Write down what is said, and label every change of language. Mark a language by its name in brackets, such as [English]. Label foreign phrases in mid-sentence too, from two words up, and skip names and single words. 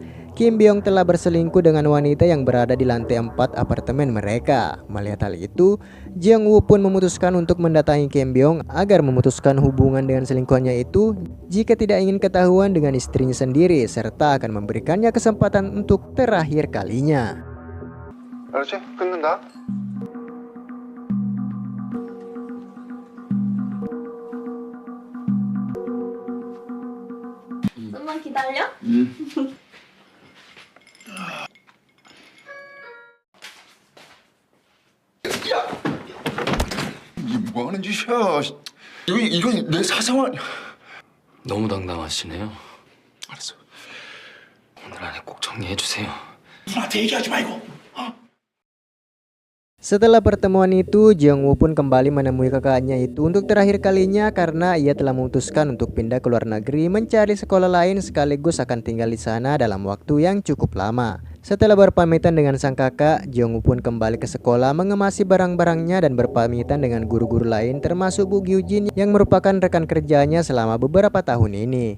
[Indonesian] Kim Beong telah berselingkuh dengan wanita yang berada di lantai 4 apartemen mereka. Melihat hal itu, Jang Woo pun memutuskan untuk mendatangi Kim Beong agar memutuskan hubungan dengan selingkuhannya itu jika tidak ingin ketahuan dengan istrinya sendiri serta akan memberikannya kesempatan untuk terakhir kalinya. [Korean] 알았지? 끊는다. 좀만 기다려. 이게 뭐 하는 짓이야? 이건 내 사생활. 너무 당당하시네요. 알았어. 오늘 안에 꼭 정리해 주세요. 누나한테 얘기하지 말고. [Indonesian] Setelah pertemuan itu, Jeongwoo pun kembali menemui kakaknya itu untuk terakhir kalinya karena ia telah memutuskan untuk pindah ke luar negeri mencari sekolah lain sekaligus akan tinggal di sana dalam waktu yang cukup lama. Setelah berpamitan dengan sang kakak, Jeongwoo pun kembali ke sekolah mengemasi barang-barangnya dan berpamitan dengan guru-guru lain termasuk Bu Gyujin yang merupakan rekan kerjanya selama beberapa tahun ini.